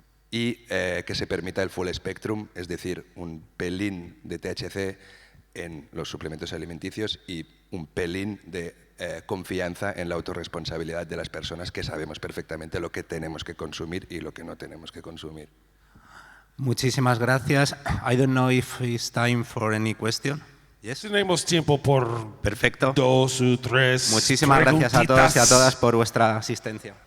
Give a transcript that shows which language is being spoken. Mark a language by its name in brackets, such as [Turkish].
[Spanish] Y que se permita el full spectrum, es decir, un pelín de THC en los suplementos alimenticios y un pelín de confianza en la autorresponsabilidad de las personas, que sabemos perfectamente lo que tenemos que consumir y lo que no tenemos que consumir. Muchísimas gracias. [English] I don't know if it's time for any question. Yes. [Spanish] Tenemos tiempo por Perfecto. 2 o 3 Muchísimas gracias a todos y a todas por vuestra asistencia.